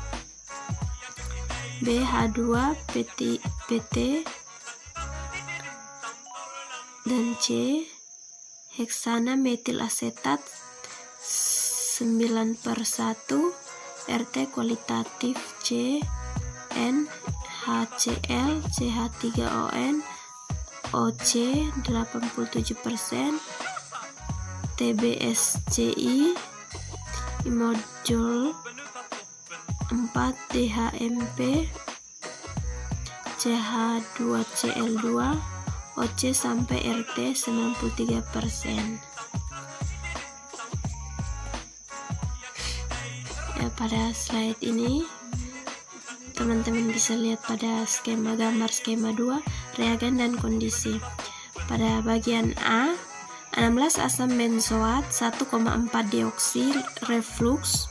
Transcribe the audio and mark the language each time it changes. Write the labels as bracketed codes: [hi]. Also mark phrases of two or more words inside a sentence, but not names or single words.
[id] BH2 PT dan C, heksana metil asetat 9/1, RT kualitatif C, N, HCl, CH3ON, OC 87%, TBSCI, imodul 4, DHMP, CH2Cl2, OC sampai RT 93%. Ya, pada slide ini teman-teman bisa lihat pada gambar skema 2, reagen dan kondisi. Pada bagian A, 16 asam benzoat 1,4 dioksi reflux.